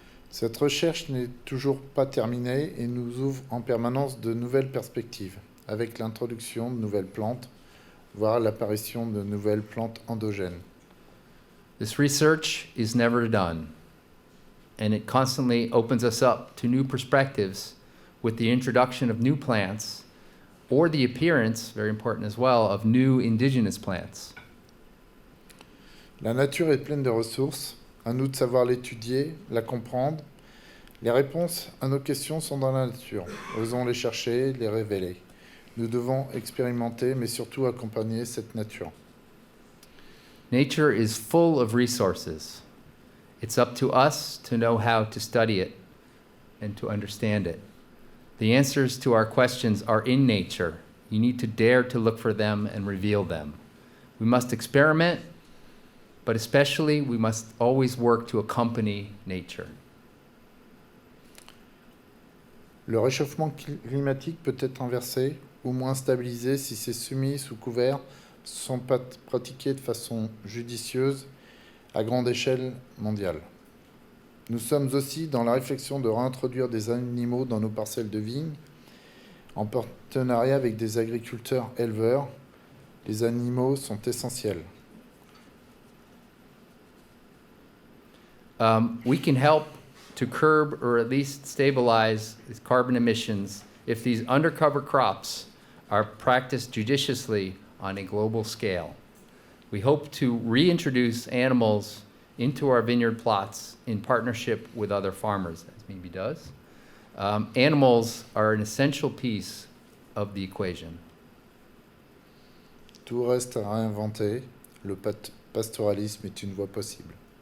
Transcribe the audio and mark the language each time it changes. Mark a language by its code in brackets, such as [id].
[fr] Cette recherche n'est toujours pas terminée et nous ouvre en permanence de nouvelles perspectives, avec l'introduction de nouvelles plantes, voire l'apparition de nouvelles plantes endogènes. [en] This research is never done, and it constantly opens us up to new perspectives with the introduction of new plants or the appearance, very important as well, of new indigenous plants. [fr] La nature est pleine de ressources, à nous de savoir l'étudier, la comprendre. Les réponses à nos questions sont dans la nature. Osons les chercher, les révéler. Nous devons expérimenter, mais surtout accompagner cette nature. [en] Nature is full of resources. It's up to us to know how to study it and to understand it. The answers to our questions are in nature. You need to dare to look for them and reveal them. We must experiment, but especially we must always work to accompany nature. [fr] Le réchauffement climatique peut être inversé ou moins stabilisé si ces semis sous couvert sont pratiqués de façon judicieuse à grande échelle mondiale. Nous sommes aussi dans la réflexion de réintroduire des animaux dans nos parcelles de vignes en partenariat avec des agriculteurs éleveurs. Les animaux sont essentiels. [en] We can help to curb or at least stabilize these carbon emissions if these undercover crops are practiced judiciously on a global scale. We hope to reintroduce animals into our vineyard plots in partnership with other farmers, as Mimi does. Animals are an essential piece of the equation. [fr] Tout reste à réinventer. Le pastoralisme est une voie possible.